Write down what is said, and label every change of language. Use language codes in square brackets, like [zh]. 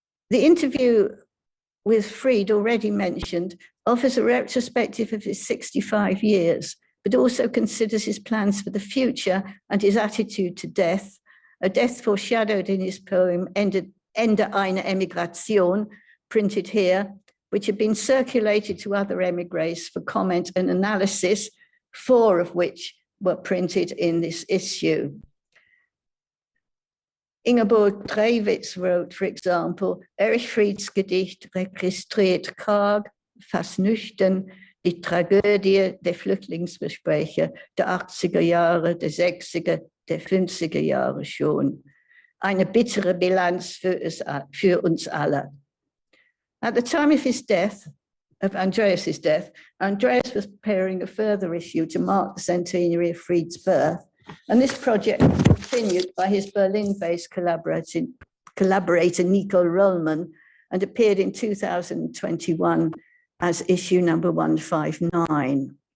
[en] The interview with Fried, already mentioned, offers a retrospective of his 65 years, but also considers his plans for the future and his attitude to death, a death foreshadowed in his poem Ende einer Emigration, printed here, which had been circulated to other emigres for comment and analysis, 4 of which were printed in this issue. Ingeborg Trewitz wrote, for example, [de] Erich Frieds Gedicht registriert karg, fast nüchtern, die Tragödie der Flüchtlingsgespräche der 80er Jahre, der 60er, der 50er Jahre schon. Eine bittere Bilanz für uns alle. [en] At the time of his death, of Andreas's death, Andreas was preparing a further issue to mark the centenary of Fried's birth, and this project was continued by his Berlin-based collaborator Nico Rollman and appeared in 2021 as issue number 159,